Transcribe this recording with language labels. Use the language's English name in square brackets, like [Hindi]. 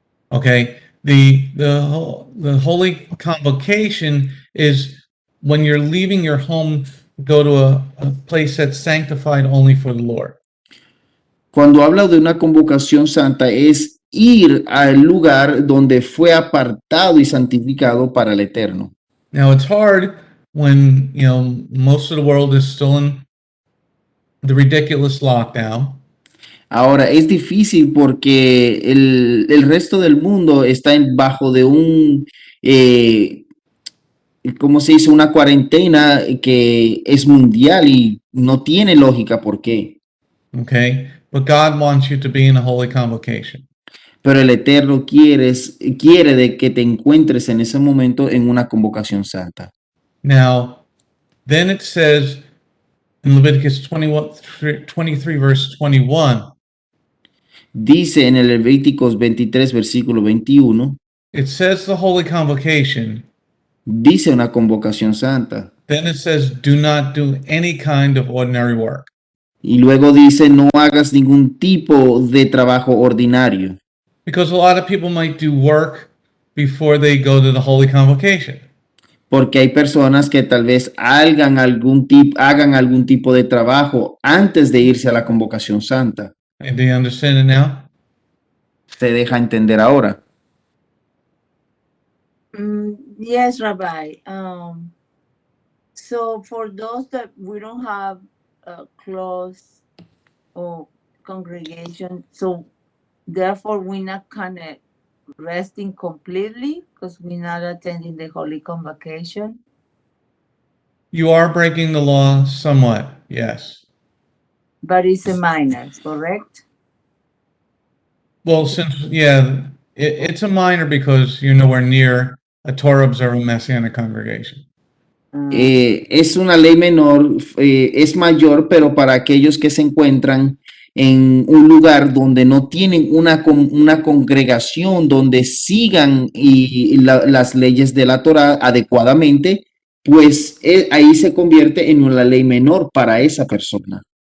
[English] Okay, the holy convocation is when you're leaving your home, go to a place that's sanctified only for the Lord. [Spanish] Cuando habla de una convocación santa es ir al lugar donde fue apartado y santificado para el Eterno. [English] Now it's hard when, most of the world is still in the ridiculous lockdown. [Spanish] Ahora, es difícil porque el resto del mundo está bajo de eh, ¿cómo se dice? Una cuarentena que es mundial y no tiene lógica por qué. [English] Okay? But God wants you to be in a holy convocation. [Spanish] Pero el Eterno quiere de que te encuentres en ese momento en una convocación santa. [English] Now, then it says in Leviticus 23, verse 21, [Spanish] Dice en el Levíticos 23, versículo 21, [English] it says the holy convocation. [Spanish] dice una convocación santa. [English] Then it says, do not do any kind of ordinary work. [Spanish] Y luego dice, no hagas ningún tipo de trabajo ordinario. [English] Because a lot of people might do work before they go to the holy convocation. [Spanish] Porque hay personas que tal vez hagan algún tipo de trabajo antes de irse a la convocación santa. [English] And do you understand it now? [Spanish] Se deja entender ahora. [English] Yes, Rabbi. So for those that we don't have a close or congregation, so therefore we're not kind of resting completely because we're not attending the Holy Convocation. You are breaking the law somewhat, yes. But it's a minor, correct? Well, it's a minor because you're nowhere near a Torah observant Messianic congregation. [Spanish] Es una ley menor, es mayor, pero para aquellos que se encuentran en un lugar donde no tienen una congregación donde sigan las leyes de la Torah adecuadamente, pues ahí se convierte en una ley menor para esa persona.